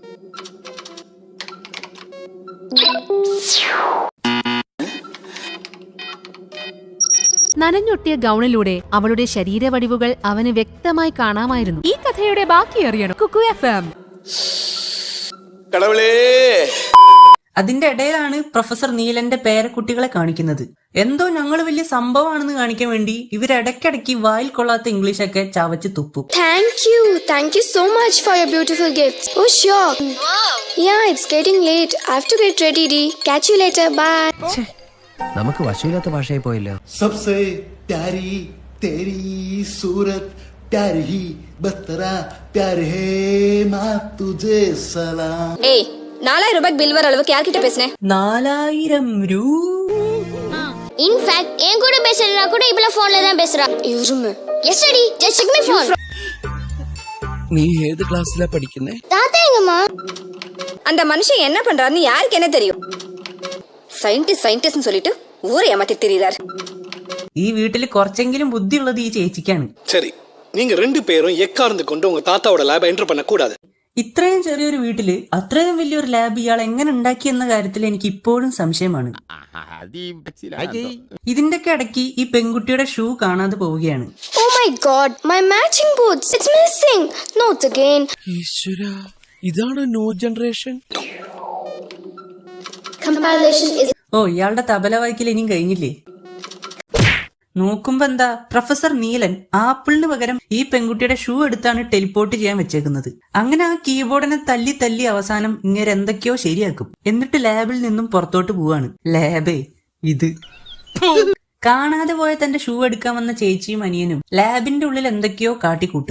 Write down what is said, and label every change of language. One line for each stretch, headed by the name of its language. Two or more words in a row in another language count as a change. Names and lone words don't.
Malayalam: നനഞ്ഞൊട്ടിയ ഗൗണിലൂടെ അവളുടെ ശരീരവടിവുകൾ അവന് വ്യക്തമായി കാണാമായിരുന്നു. ഈ കഥയുടെ ബാക്കി അറിയണം കുക്കു FM. അതിന്റെ ഇടയിലാണ് പ്രൊഫസർ നീലന്റെ പേരക്കുട്ടികളെ കാണിക്കുന്നത്. എന്തോ ഞങ്ങൾ വലിയ സംഭവമാണെന്ന് കാണിക്കാൻ വേണ്ടി ഇവരിടയ്ക്കിടയ്ക്ക് വായിൽ കൊള്ളാത്ത ഇംഗ്ലീഷൊക്കെ ചവച്ച് തുപ്പും.
English: Thank you so much for your beautiful gifts. Oh sure. Wow. Yeah, it's getting late. I have to get ready. Catch you later. Bye.
Malayalam: നമുക്ക് വശമില്ലാത്ത ഭാഷയായി പോയല്ലോ.
Hindi: सबसे प्यारी तेरी सूरत प्यार ही बतरा प्यार है माँ तुझे सलाम.
Tamil: ஏய் 4000 ரூபாய்க்கு பில் வர அளவுக்கு யார்கிட்ட பேசுனே? 4000 ரூபா. இன்ஃபேக்ட் என் கூட பேசறனா கூட இப்பல போன்ல தான் பேசுறா. இரும. எஸ்டி
English: just check my phone.
Malayalam: നീ ഏത് ക്ലാസ്സിലാ പഠിക്കുന്നേ?
Tamil: தாத்தா எங்கம்மா? அந்த மனுஷன் என்ன பண்றாருன்னு யாருக்கு என்ன தெரியும்? സയന്റിസ്റ്റ് சொல்லிட்டு ஊரை ஏமாத்தி திரிறார்.
Malayalam: ഈ വീട്ടിൽ കുറച്ചെങ്കിലും ബുദ്ധിയുള്ളത് ഈ ചേച്ചിക്കാണ്.
Tamil: சரி, நீங்க ரெண்டு பேரும் எக்கார்ந்து கொண்டு உங்க தாத்தாவோட
English: lab enter
Tamil: பண்ண கூடாது.
Malayalam: ഇത്രയും ചെറിയൊരു വീട്ടില് അത്രയും വലിയൊരു ലാബ് ഇയാൾ എങ്ങനെ ഉണ്ടാക്കി എന്ന കാര്യത്തിൽ എനിക്ക് ഇപ്പോഴും സംശയമാണ്. ഇതിന്റെയൊക്കെ ഇടയ്ക്ക് ഈ പെൺകുട്ടിയുടെ ഷൂ കാണാതെ പോവുകയാണ്.
English: Oh my god, my matching boots. It's missing. Not again.
Malayalam: ഈശ്വരാ, ഇതാണ്
English: new generation. Compilation is
Malayalam: ഓ, ഇയാളുടെ തബല വായിക്കൽ ഇനിയും കഴിഞ്ഞില്ലേ? നോക്കുമ്പോ എന്താ, പ്രൊഫസർ നീലൻ ആപ്പിളിന് പകരം ഈ പെൺകുട്ടിയുടെ ഷൂ എടുത്താണ് ടെലിപ്പോർട്ട് ചെയ്യാൻ വെച്ചേക്കുന്നത്. അങ്ങനെ ആ കീബോർഡിനെ തല്ലി തല്ലി അവസാനം ഇങ്ങനെ എന്തൊക്കെയോ ശരിയാക്കും. എന്നിട്ട് ലാബിൽ നിന്നും പുറത്തോട്ട് പോവാണ്. ലാബേ ഇത് കാണാതെ പോയ തന്റെ ഷൂ എടുക്കാൻ വന്ന ചേച്ചിയും അനിയനും ലാബിന്റെ ഉള്ളിൽ എന്തൊക്കെയോ കാട്ടിക്കൂട്ടും.